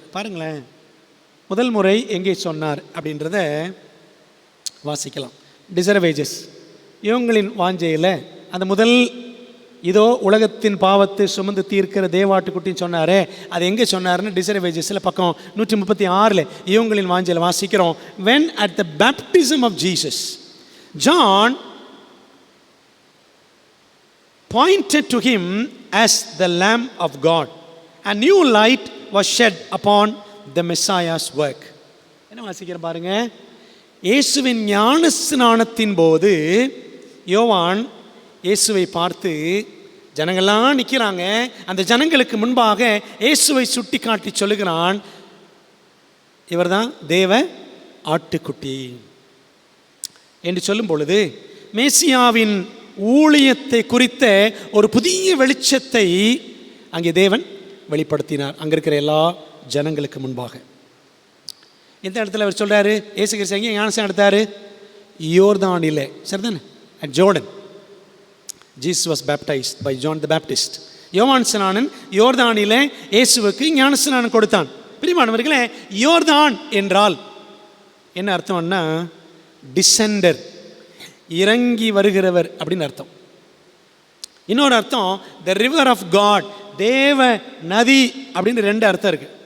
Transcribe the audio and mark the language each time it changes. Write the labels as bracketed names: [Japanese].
[Tamil] பாருங்களேன், முதல் முறை எங்கே சொன்னார் அப்படின்றத வாசிக்கலாம். டிசர்வேஜஸ், இவங்களின் வாஞ்சையில் அந்த முதல் இதோ உலகத்தின் பாவத்தை சுமந்து தீர்க்கிற தேவாட்டுக்குட்டின்னு சொன்னாரே, அது எங்கே சொன்னார்னு டிசர்வேஜஸில் பக்கம் 136 இவங்களின் வாஞ்சையில் வாசிக்கிறோம். [English] when at the baptism of Jesus, John pointed to him as the Lamb of God. A new light was shed upon the Messiah's work. [Tamil] என்ன வாசிக்கிறேன் பாருங்க. இயேசுவின் ஞான ஸ்நானத்தின் போது யோவான் இயேசுவை பார்த்து, ஜனங்கள்லாம் நிற்கிறாங்க, அந்த ஜனங்களுக்கு முன்பாக இயேசுவை சுட்டி காட்டி சொல்லுகிறான், இவர்தான் தேவ ஆட்டுக்குட்டி என்று சொல்லும் பொழுது மேசியாவின் ஊழியத்தை குறித்த ஒரு புதிய வெளிச்சத்தை அங்கே தேவன் வெளிப்படுத்தினார், அங்கே இருக்கிற எல்லா ஜனங்களுக்கு முன்பாக. எந்த இடத்துல அவர் சொல்கிறாரு? இயேசு கிறிஸ்து எங்கே ஞானஸ்நானம் எடுத்தார்? யோர்தானிலே, சரிதானே? [English] At Jordan. Jesus was baptized by John the Baptist. [Tamil] யோவான் ஸ்நானன் யோர்தானிலே இயேசுவுக்கு ஞானஸ்நானம் கொடுத்தான். பிரியமானவர்களே, யோர்தான் என்றால் என்ன அர்த்தம்னா, டிசெண்டர், இறங்கி வருகிறவர் அப்படின்னு அர்த்தம். இன்னொரு அர்த்தம் [English] the river of God, [Tamil] தேவ நதி அப்படின்னு 2 அர்த்தம் இருக்கு.